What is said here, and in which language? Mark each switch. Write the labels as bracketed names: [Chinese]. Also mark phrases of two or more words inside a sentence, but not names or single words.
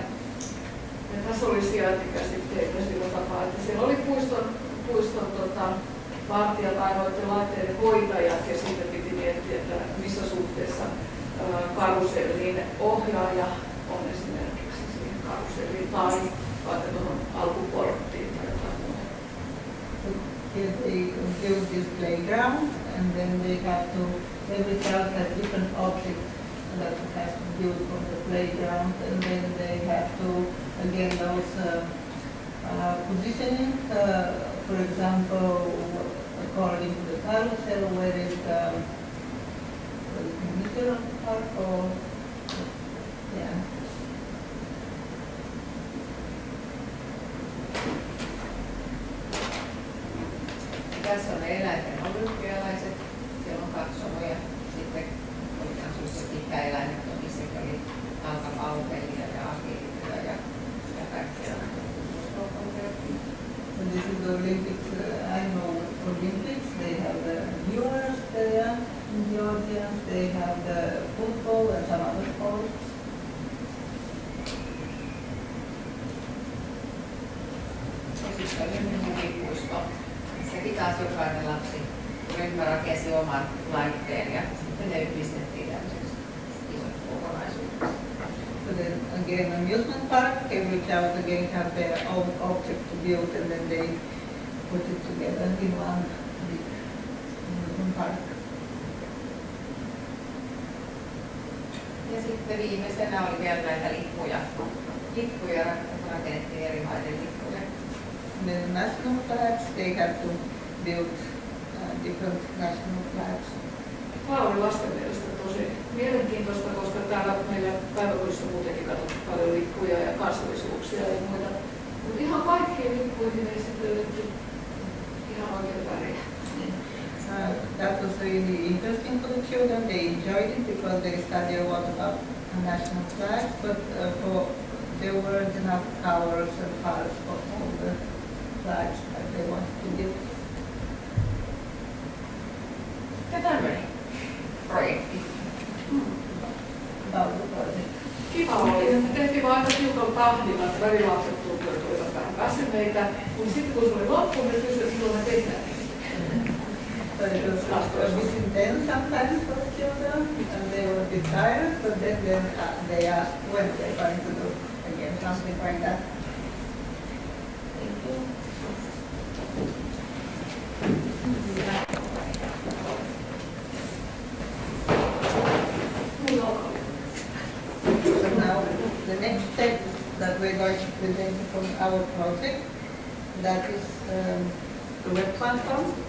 [Finnish] Ja tässä oli sijaintikäsitteitä sillä tapaa, että siellä oli puiston vartijat, ainoiden laitteiden hoitajat ja sitten piti miettiä, että missä suhteessa karusellin ohjaaja on esimerkiksi siihen karuselliin tai vaikka tuohon alkuporttiin tai jotain muuta. [English] Here they build this playground and then they have to, every child has different objects that has to build from the playground and then they have to, again, those positioning, for example, according to the carousel, where is the middle of the park or, yeah. [Finnish] Tässä on eläinten olympialaiset, siellä on katsomoja, sitten oli tämmöiset ikäeläimet, missä oli jalkapallopelia ja agiilityö ja kaikkea. [English] So this is the Olympics, annual Olympics. They have the viewers there in the audience. They have the football and some other sports. [Finnish] Ja sitten oli mukipuisto. Sekin taas jokainen lapsi ryhmä rakensi oman laitteen ja sitten ne yhdistettiin tämmöiseksi isoksi kokonaisuudeksi. [English] So then again, amusement park, every child again have their own object to build and then they put it together in one big amusement park. [Finnish] Ja sitten viimeisenä oli vielä näitä lippuja. Lippuja rakennettiin eri maiden lippuja. [English] And then national flags, they have to build different national flags. [Finnish] Tämä oli lasten mielestä tosi mielenkiintoista, koska täällä meillä päiväkodissa muutenkin katsottu paljon lippuja ja kansallisuuksia ja muita. Mutta ihan kaikkiin lippuihin ei sitten löydetty ihan oikein väriä. [English] That was really interesting for the children. They enjoyed it because they studied a lot about national flags, but there weren't enough colors and parts for all the flags that they wanted to give. [Finnish] Ja tämmöinen projekti. [English] About the project. [Finnish] Kiva oli. Me tehtiin vaan aika tiukalla tahdilla, että värilapset tuntuivat olivat vähän väsyneitä. Mutta sitten kun se oli loppu, me kysyivät, että milloin me tehdään. [English] So it was a bit intense sometimes for the children, and they were a bit tired, but then they asked when they're going to do again something like that. Thank you. So now the next step that we're going to present from our project, that is the web platform.